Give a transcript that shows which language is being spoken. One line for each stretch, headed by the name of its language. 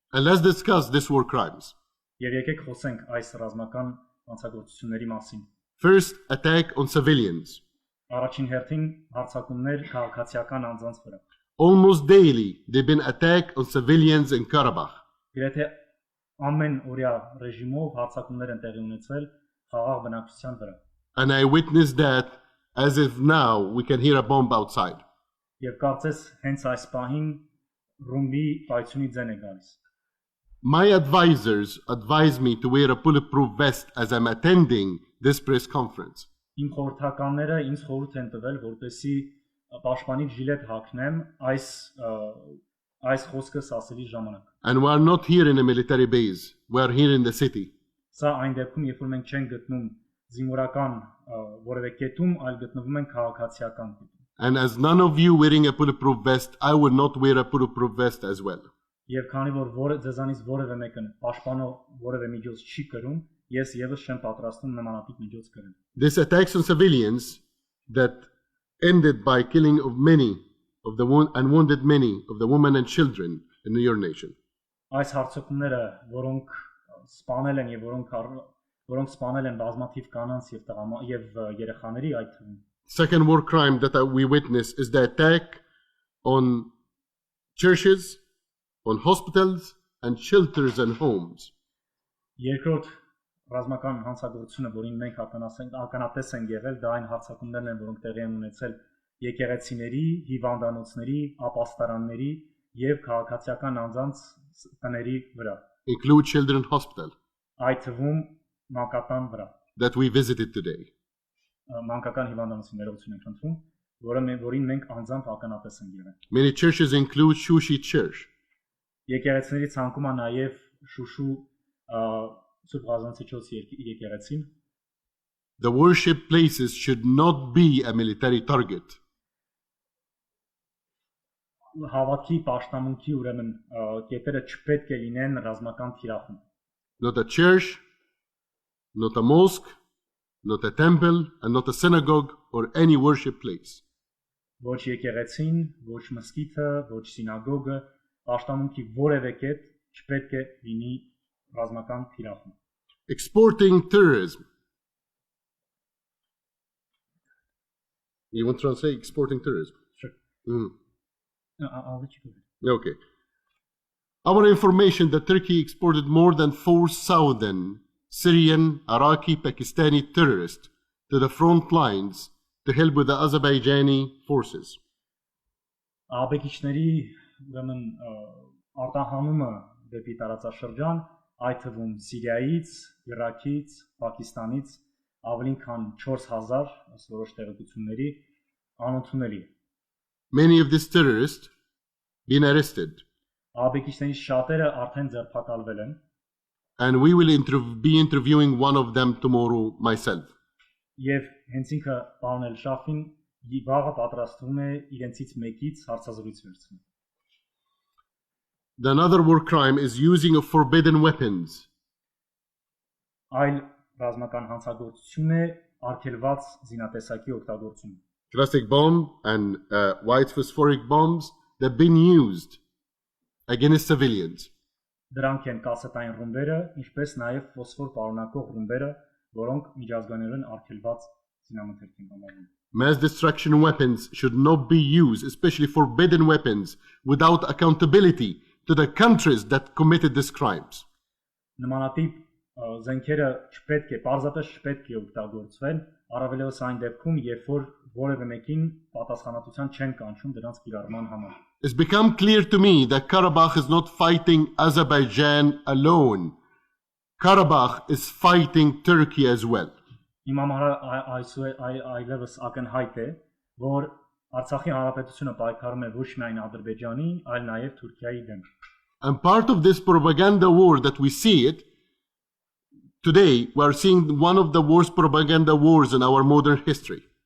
English: And let's discuss this war crimes.
Armenian: Եվ եկեք խոսենք այս ռազմական հանցագործությունների մասին։
English: First, attack on civilians.
Armenian: Առաջին հերթին հարձակումներ քաղաքացիական անձանց վրա։
English: Almost daily, they've been attacked on civilians in Karabakh.
Armenian: Գրեթե ամեն օրյա ռեժիմով հարձակումներ են տեղի ունեցել խաղաղ բնակչության վրա։
English: And I witnessed that as if now we can hear a bomb outside.
Armenian: Եվ կարծես հենց այս պահին ռումբի պայթյունի ձայն է գալիս։
English: My advisors advised me to wear a bulletproof vest as I'm attending this press conference.
Armenian: Իմ խորհրդականները ինձ խորհուրդ են տվել, որպեսզի պաշտպանիչ ժիլետ հագնեմ այս խոսքս ասելի ժամանակ։
English: And we are not here in a military base. We are here in the city.
Armenian: Սա այն դեպքում, երբ որ մենք չենք գտնում զինվորական որևէ կետում, այլ գտնվում ենք քաղաքացիական կետում։
English: And as none of you wearing a bulletproof vest, I will not wear a bulletproof vest as well.
Armenian: Եվ քանի որ ձեզանից որևէ մեկը պաշտպանող որևէ միջոց չի կրում, ես եւս չեմ պատրաստվում նմանատիպ միջոց կրել։
English: This attacks on civilians that ended by killing of many of the and wounded many of the women and children in your nation.
Armenian: Այս հարձակումները, որոնք սպանել են եւ որոնք սպանել են բազմաթիվ կանանց եւ երեխաների այդ թվում։
English: Second war crime that we witness is the attack on churches, on hospitals and shelters and homes.
Armenian: Երկրորդ ռազմական հանցագործությունը, որին մենք ականատես ենք եղել, դա այն հարձակումներն են, որոնք տեղի են ունեցել եկեղեցիների, հիվանդանոցների, ապաստարանների եւ քաղաքացիական անձանց տների վրա։
English: Include children's hospital.
Armenian: Այդ թվում մանկական վրա։
English: That we visited today.
Armenian: Մանկական հիվանդանոցի ներողություն ենք խնդրում, որին մենք անձամբ ականատես ենք եղել։
English: Many churches include Shushi Church.
Armenian: Եկեղեցիների ցանկում է նաեւ Շուշու Սուրբ Ղազանցիչոց եկեղեցին։
English: The worship places should not be a military target.
Armenian: Հավաքի պաշտամունքի ուրեմն կետերը չպետք է լինեն ռազմական թիրախում։
English: Not a church, not a mosque, not a temple, and not a synagogue or any worship place.
Armenian: Ոչ եկեղեցին, ոչ մզկիթը, ոչ սինագոգը, պաշտամունքի որևէ կետ չպետք է լինի ռազմական թիրախում։
English: Exporting terrorism. You want to translate exporting terrorism? Sure. Mm. No, I'll let you go ahead. Okay. Our information that Turkey exported more than 4,000 Syrian, Iraqi, Pakistani terrorists to the front lines to help with the Azerbaijani forces.
Armenian: Աբեկիչների ուրեմն արտահանումը դեպի տարածաշրջան, այդ թվում Սիրիայից, Իրաքից, Պակիստանից ավելին քան 4000 ըստ որոշ տեղեկությունների անընդունելի է։
English: Many of these terrorists been arrested,
Armenian: Աբեկիչներից շատերը արդեն ձերբակալվել են,
English: and we will be interviewing one of them tomorrow myself.
Armenian: եւ հենց ինքը պարոն Էլ Շաֆին վաղը պատրաստվում է իրենցից մեկից հարցազրույց վերցնել։
English: Another war crime is using of forbidden weapons.
Armenian: Այլ ռազմական հանցագործություն է արգելված զինատեսակի օգտագործումը։
English: Classic bomb and white phosphoric bombs that have been used against civilians.
Armenian: Դրանք են կասետային ռումբերը, ինչպես նաև ֆոսֆոր պարունակող ռումբերը, որոնք միջազգայինորեն արգելված զինամթերք են համարվում։
English: Mass destruction weapons should not be used, especially forbidden weapons, without accountability to the countries that committed these crimes.
Armenian: Նմանատիպ զենքերը չպետք է, պարզապես չպետք է օգտագործվեն, առավելևս այն դեպքում, երբ որ որևէ մեկին պատասխանատվության չեն կանչում դրանց կիրառման համար։
English: It's become clear to me that Karabakh is not fighting Azerbaijan alone. Karabakh is fighting Turkey as well.
Armenian: Իմ համար այլևս ակնհայտ է, որ Արցախի հանրապետությունը պայքարում է ոչ միայն Ադրբեջանի, այլ նաև Թուրքիայի դեմ։
English: And part of this propaganda war that we see it, today we are seeing one of the worst propaganda wars in our modern history.